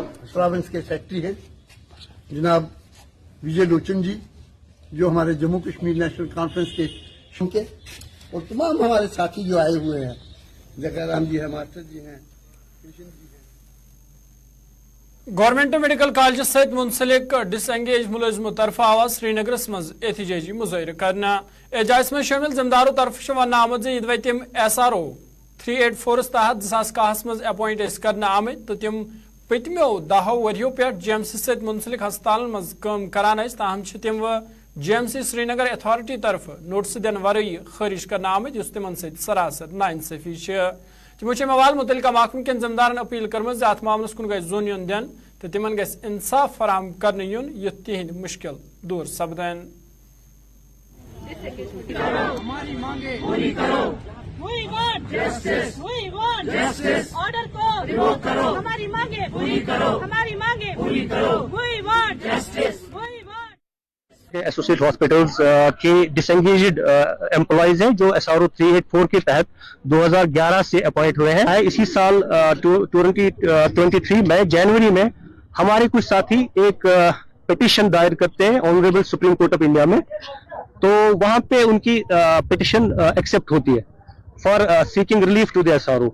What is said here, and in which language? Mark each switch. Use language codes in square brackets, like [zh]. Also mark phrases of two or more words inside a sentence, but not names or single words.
[hi] प्रोविंस के सेक्रेटरी हैं जनाब विजय लोचन जी, जो हमारे जम्मू कश्मीर नेशनल कॉन्फ्रेंस के और तमाम हमारे साथी जो आए हुए हैं, जकाराम जी हैं, मास्टर जी हैं, कृष्ण जी हैं। [ks] गवर्नमेंट मेडिकल कॉलेज सहित मुंसलिक डिसएंगेज मुलजिमों तरफ आवाज श्रीनगरस मज एहतजाजी मुजाहिर करना। एजाज में शामिल जिम्मेदारों तरफ वन आमद यदि तम SRO 384 तहत 2010 मज अपॉइंट करना आमत, तो तम पतमो 10 वरियों पे GMC सहित मुंसलिक हस्पताल मज काम करान, ताहम तम GMC श्रीनगर अथॉरिटी तरफ नोटिस दिन वरई खारिज करना आमत, तमन सरासर नाइंसाफी। तमो मवाल मुतलका महकम कन जिम्मेदारन अपील कर्म अत मामलस कुन गई जोन युन दिन, तो तिमन गस इंसाफ फराहम करने युन युथ तिहिंद मुश्किल दूर सपदन। [hi] ऑर्डर को रिवोक करो, हमारी मांगे पूरी करो, हमारी मांगे पूरी करो, [en] We want justice, we want. [hi] एसोसिएट हॉस्पिटल्स के [en] disengaged employees [hi] हैं जो SRO 384 के तहत 2011 से अपॉइंट हुए हैं। इसी साल 2023 में जनवरी में हमारे कुछ साथी एक पिटिशन दायर करते हैं ऑनरेबल सुप्रीम कोर्ट ऑफ इंडिया में, तो वहां पे उनकी पिटिशन एक्सेप्ट होती है [en] for seeking relief to the [hi] SRO।